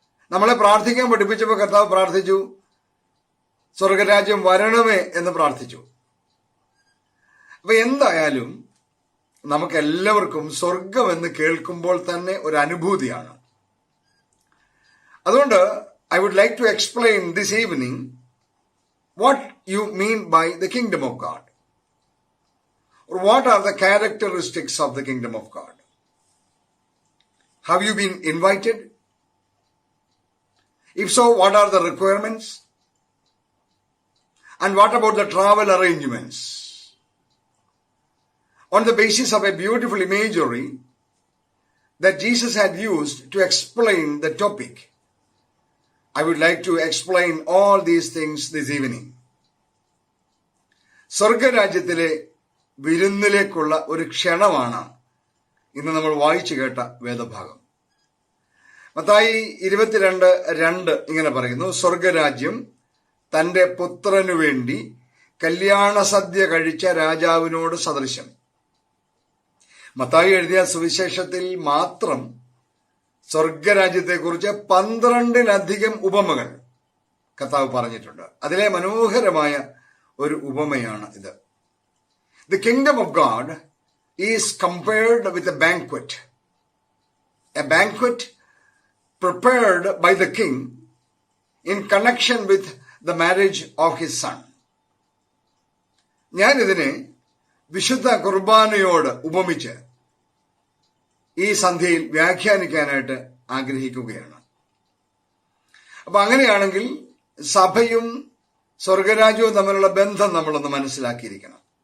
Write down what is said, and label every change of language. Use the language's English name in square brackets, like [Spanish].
[Malayalam] നമ്മളെ പ്രാർത്ഥിക്കാൻ പഠിപ്പിച്ചപ്പോൾ കർത്താവ് പ്രാർത്ഥിച്ചു സ്വർഗരാജ്യം വരണമേ എന്ന് പ്രാർത്ഥിച്ചു. അപ്പൊ എന്തായാലും നമുക്കെല്ലാവർക്കും സ്വർഗം എന്ന് കേൾക്കുമ്പോൾ തന്നെ ഒരു അനുഭൂതിയാണ്. അതുകൊണ്ട് [English] I would like to explain this evening what you mean by the kingdom of God, or what are the characteristics of the kingdom of God. Have you been invited? If so, what are the requirements? And what about the travel arrangements? On the basis of a beautiful imagery that Jesus had used to explain the topic, I would like to explain all these things this evening. [Malayalam] സ്വർഗരാജ്യത്തിലെ വിരുന്നിലേക്കുള്ള ഒരു ക്ഷണമാണ് ഇന്ന് നമ്മൾ വായിച്ചു കേട്ട വേദഭാഗം. മത്തായി 22:2 ഇങ്ങനെ പറയുന്നു, സ്വർഗരാജ്യം തന്റെ പുത്രനു വേണ്ടി കല്യാണ സദ്യ കഴിച്ച രാജാവിനോട് സദൃശം. മത്തായി എഴുതിയ സുവിശേഷത്തിൽ മാത്രം സ്വർഗരാജ്യത്തെക്കുറിച്ച് 12-ലധികം ഉപമകൾ കർത്താവ് പറഞ്ഞിട്ടുണ്ട്. അതിലെ മനോഹരമായ ഒരു ഉപമയാണ് ഇത്. [English] The kingdom of God is compared with a banquet prepared by the king in connection with the marriage of his son. [Malayalam] ഞാൻ ഇതിനെ വിശുദ്ധ കുർബാനയോട് ഉപമിച്ച് ഈ സന്ധ്യയിൽ വ്യാഖ്യാനിക്കാനായിട്ട് ആഗ്രഹിക്കുകയാണ്. അപ്പൊ അങ്ങനെയാണെങ്കിൽ സഭയും സ്വർഗരാജ്യവും തമ്മിലുള്ള ബന്ധം നമ്മളൊന്ന് മനസ്സിലാക്കിയിരിക്കണം.